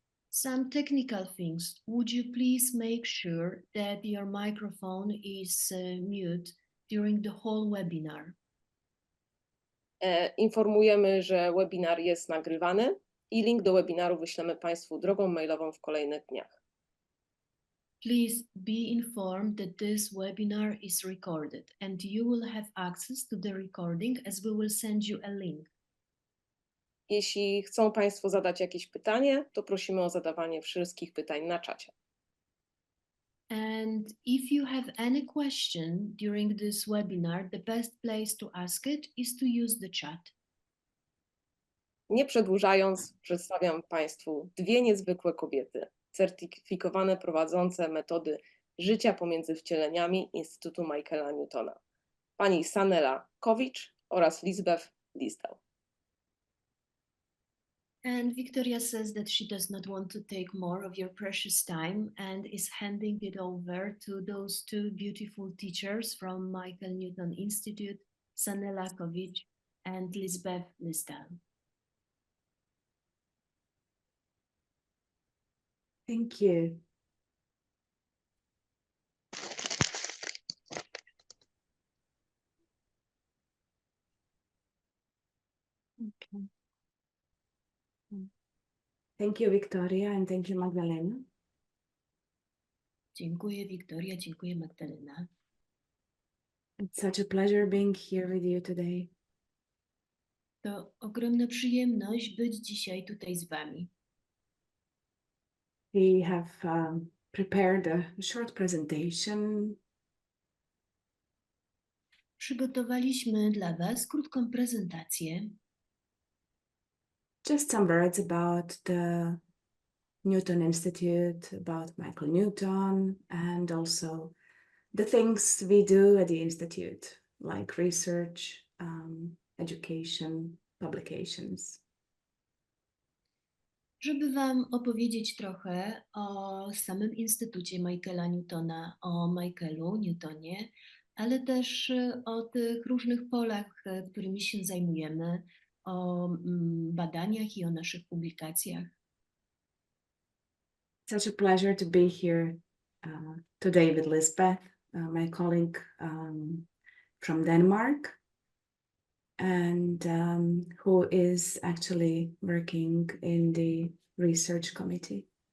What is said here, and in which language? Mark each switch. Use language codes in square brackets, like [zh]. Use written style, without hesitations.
[en] Some technical things. Would you please make sure that your microphone is mute during the whole webinar? [pl] Informujemy, że webinar jest nagrywany i link do webinaru wyślemy Państwu drogą mailową w kolejnych dniach. [en] Please be informed that this webinar is recorded and you will have access to the recording as we will send you a link. [pl] Jeśli chcą Państwo zadać jakieś pytanie, to prosimy o zadawanie wszystkich pytań na czacie. [en] And if you have any question during this webinar, the best place to ask it is to use the chat. [pl] Nie przedłużając, przedstawiam Państwu dwie niezwykłe kobiety, certyfikowane prowadzące metody życia pomiędzy wcieleniami Instytutu Michaela Newtona. Pani Sanela Covic oraz Lisbeth Lysdal. [en] And Victoria says that she does not want to take more of your precious time and is handing it over to those two beautiful teachers from Michael Newton Institute, Sanela Covic and Lisbeth Lysdal. Thank you. Okay. Thank you, Victoria, and thank you, Magdalena. [pl] Dziękuję Wiktoria, dziękuję Magdalena. [en] It's such a pleasure being here with you today. [pl] To ogromna przyjemność być dzisiaj tutaj z wami. [en] We have prepared a short presentation. [pl] Przygotowaliśmy dla was krótką prezentację. [en] Just some words about the Newton Institute, about Michael Newton, and also the things we do at the Institute, like research, education, publications. [pl] Żeby wam opowiedzieć trochę o samym Instytucie Michaela Newtona, o Michaelu Newtonie, ale też o tych różnych polach, którymi się zajmujemy, o badaniach i o naszych publikacjach. [en] Such a pleasure to be here today with Lisbeth, my colleague from Denmark, and who is actually working in the research committee.